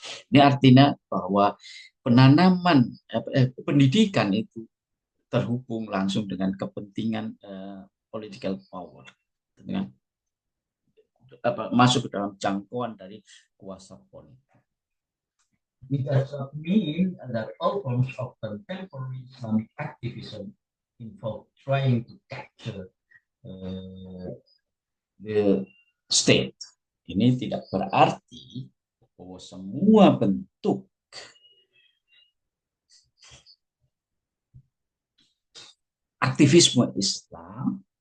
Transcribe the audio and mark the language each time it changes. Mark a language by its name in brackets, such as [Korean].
[Indonesian] Ini artinya bahwa penanaman pendidikan itu terhubung langsung dengan kepentingan [English] political power, [Indonesian] dengan masuk ke dalam jangkauan dari kuasa politik. [English] It does not mean that all forms of contemporary Islamic activism involve trying to capture the state. [Indonesian] Ini tidak berarti bahwa semua bentuk aktivisme Islam